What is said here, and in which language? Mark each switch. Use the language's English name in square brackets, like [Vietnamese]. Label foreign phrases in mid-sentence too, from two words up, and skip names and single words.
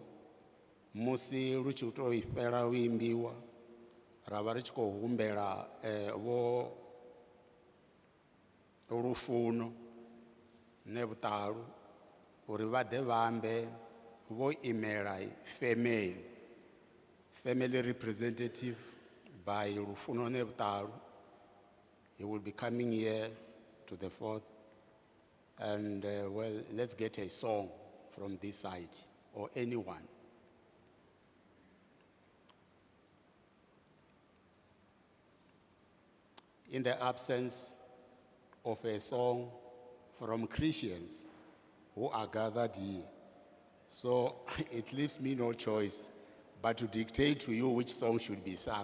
[Venda] Musi lu tshi tou fhela lu imbiwa, ra vha ri tshi khou humbela vho Lufuno ne Vhuṱalu uri vha ḓe vha ambe vho imela [English] family representative by [Venda] Lufuno ne Vhuṱalu. [English] He will be coming here to the 4th, and well, let's get a song from this side or anyone. In the absence of a song from Christians who are gathered here, so it leaves me no choice but to dictate to you which song should be sung.